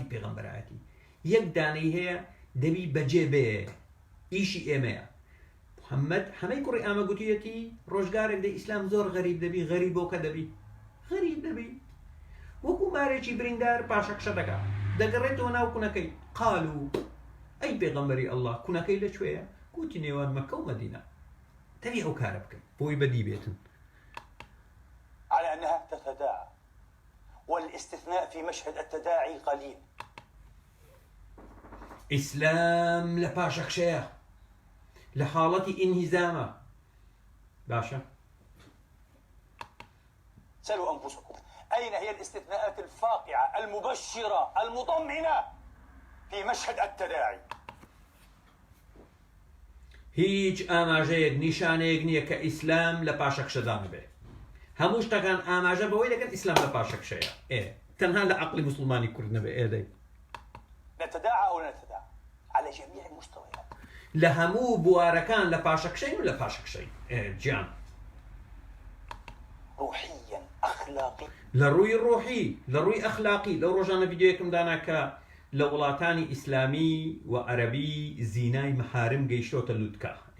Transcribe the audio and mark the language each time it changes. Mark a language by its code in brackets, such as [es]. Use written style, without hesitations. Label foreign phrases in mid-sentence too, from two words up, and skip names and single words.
[ckb] پێغەمبەرایەتی یەک دانەی هەیە دەبی بەجێ بێ ئیشی ئێمەیە محەممەد حەمەی کوڕی ئامە گوتیەتی ڕۆژگارێک دە ئیسلام زۆر غەریب دەبی غەریبۆکە دەبی غەریب دەبی وەکو مارێکی بریندار پاشەکشە دەکات دەگەڕێتەوە ناو کوونەکەی قال و ئەی پێغەمبەری ئەڵڵا کوونەکەی لەکوێیە گوتی نێوان مەکە و مەدینە تەبی ئەو کارە بکەین بۆی بەدی بێتن [ar] على أنها تتداعى والاستثناء في مشهد التداعي قليل. [ckb] ئیسلام لە پاشەکشەیە لە حاڵەتی ئینهیزامە باشە [ar] سألوا أنفسكم أين هي الاستثناءات الفاقعة المبشرة المطمئنة في مشهد التداعي؟ [ckb] هیچ ئاماژەیەک نیشانەیەک نییە کە ئیسلام لە پاشەکشەدان بێ هەموو شتەکان ئاماژە بەوەی دەکەن ئیسلام لە پاشەکشەیە تەنها لە عەقڵی موسڵمانی کورد نەبێ ئێدەی [ar] نتداعى أو لا نتداعى على جميع المستويات [ckb] لە هەموو بوارەکان لە پاشەکشەین و لە پاشەکشەین گیان [ar] روحيا أخلاقي [ckb] لە ڕووی ڕۆحی لە ڕووی ئەخلاقی لەو ڕۆژانە ڤیدیۆیەکم دانا کە لە وڵاتانی ئیسلامی و عەرەبی زینای مەحارم گەیشتۆتە لووتکە